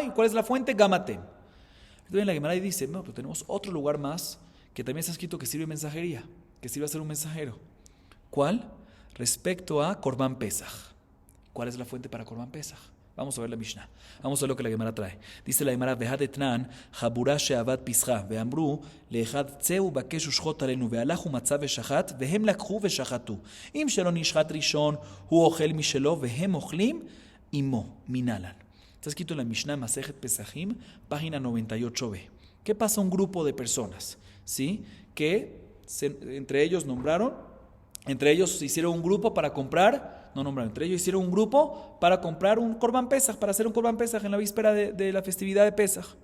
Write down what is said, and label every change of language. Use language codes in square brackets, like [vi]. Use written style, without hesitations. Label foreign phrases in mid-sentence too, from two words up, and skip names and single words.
[es] ¿Y cuál es la fuente? Gamatem. Entonces viene la Gemara y dice, no, pero tenemos otro lugar más que también está escrito que sirve mensajería, que sirve a ser un mensajero. ¿Cuál? Respecto a Korban Pesach. ¿Cuál es la fuente para Korban Pesach? Vamos a ver la Mishnah. Vamos a ver lo que la Gemara trae. Dice la Gemara, [he] והא דתנן, חבורה שאבד פסחם, ואמרו, לאחד צא בקש ושחוט עלינו, והלך ומצא ושחט, והם לקחו ושחטו. אם שלו נשחט ראשון, הוא אוכל משלו, והם אוכלים, עמו, מנלן. [es] Está escrito en la Mishnah Masejet Pesachim, página 98b. ¿Qué pasa a un grupo de personas? ¿Sí? Que entre ellos hicieron un grupo para comprar, entre ellos hicieron un grupo para comprar un Korban Pesach, para hacer un Korban Pesach en la víspera de la festividad de Pesach.